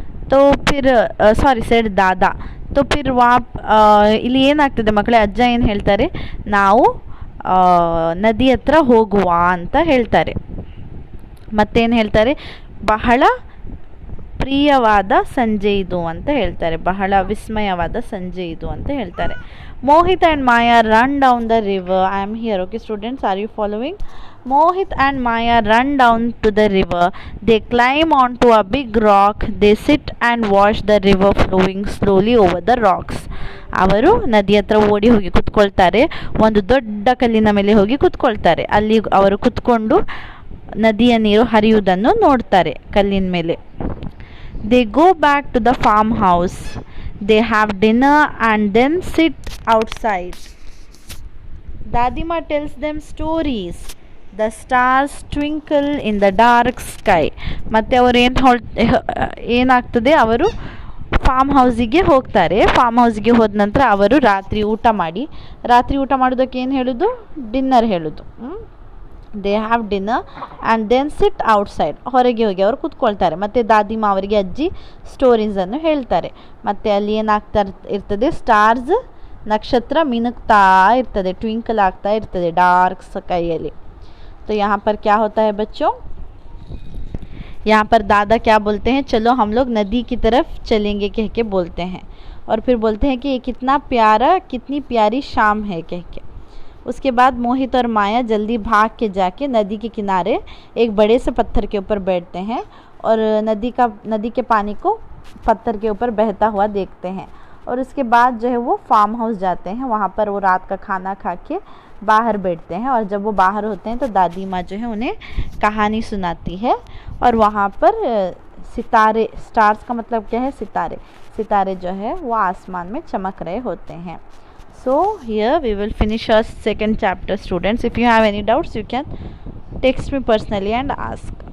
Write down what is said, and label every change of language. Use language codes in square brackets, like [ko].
[hi] तो फिर [en] Sorry said Dada. [hi] तो फिर वहाँ [kn] ಇಲ್ಲಿ ಏನಾಗ್ತದೆ ಮಕ್ಕಳೇ, ಅಜ್ಜ ಏನು ಹೇಳ್ತಾರೆ, ನಾವು ನದಿ ಹತ್ರ ಹೋಗುವ ಅಂತ ಹೇಳ್ತಾರೆ. ಮತ್ತೇನು ಹೇಳ್ತಾರೆ, ಬಹಳ ಪ್ರಿಯವಾದ ಸಂಜೆ ಇದು ಅಂತ ಹೇಳ್ತಾರೆ, ಬಹಳ ವಿಸ್ಮಯವಾದ ಸಂಜೆ ಇದು ಅಂತ ಹೇಳ್ತಾರೆ. [en] Mohit and Maya run down the river. I am here. Okay students, are you following? Mohit and Maya run down to the river. They climb onto a big rock. They sit and watch the river flowing slowly over the rocks. [kn] ಅವರು ನದಿ ಹತ್ರ ಓಡಿ ಹೋಗಿ ಕುತ್ಕೊಳ್ತಾರೆ, ಒಂದು ದೊಡ್ಡ ಕಲ್ಲಿನ ಮೇಲೆ ಹೋಗಿ ಕುತ್ಕೊಳ್ತಾರೆ. ಅಲ್ಲಿ ಅವರು ಕುತ್ಕೊಂಡು ನದಿಯ ನೀರು ಹರಿಯುವುದನ್ನು ನೋಡ್ತಾರೆ ಕಲ್ಲಿನ ಮೇಲೆ. [en] They go back to the farmhouse. They have dinner and then sit outside. Dadima tells them stories. The stars twinkle in the dark sky. [kn] ಮತ್ತು ಅವರು ಏನಾಗ್ತದೆ, ಅವರು ಫಾರ್ಮ್ ಹೌಸಿಗೆ ಹೋಗ್ತಾರೆ. ಫಾರ್ಮ್ ಹೌಸಿಗೆ ಹೋದ ನಂತರ ಅವರು ರಾತ್ರಿ ಊಟ ಮಾಡೋದಕ್ಕೆ ಏನು ಹೇಳೋದು, ಡಿನ್ನರ್ ಹೇಳೋದು. [en] They have dinner and then sit outside. [kn] ಹೊರಗೆ ಹೋಗಿ ಅವರು ಕೂತ್ಕೊಳ್ತಾರೆ. ಮತ್ತು ದಾದಿಮಾ ಅವರಿಗೆ ಅಜ್ಜಿ ಸ್ಟೋರೀಸನ್ನು ಹೇಳ್ತಾರೆ. ಮತ್ತು ಅಲ್ಲಿ ಏನಾಗ್ತಾ ಇರ್ತದೆ, ಸ್ಟಾರ್ಸ್, ನಕ್ಷತ್ರ ಮಿನುಗ್ತಾ ಇರ್ತದೆ, ಟ್ವಿಂಕಲ್ ಆಗ್ತಾ ಇರ್ತದೆ ಡಾರ್ಕ್ ಸ್ಕೈಯಲ್ಲಿ. [hi] तो यहाँ पर क्या होता है बच्चों, यहाँ पर दादा क्या बोलते हैं, चलो हम लोग नदी की तरफ चलेंगे कह के बोलते हैं. और फिर बोलते हैं कि ये कितनी प्यारी शाम है कह के. उसके बाद मोहित और माया जल्दी भाग के जाके नदी के किनारे एक बड़े से पत्थर के ऊपर बैठते हैं और नदी के पानी को पत्थर के ऊपर बहता हुआ देखते हैं. और उसके बाद जो है वो फार्म हाउस जाते हैं. वहाँ पर वो रात का खाना खा के बाहर बैठते हैं. और जब वो बाहर होते हैं तो दादी माँ जो है उन्हें कहानी सुनाती है. और वहाँ पर सितारे, स्टार्स का मतलब क्या है, सितारे जो है वो आसमान में चमक रहे होते हैं. [en] So here we will finish our second chapter students. If you have any doubts you can text me personally and ask.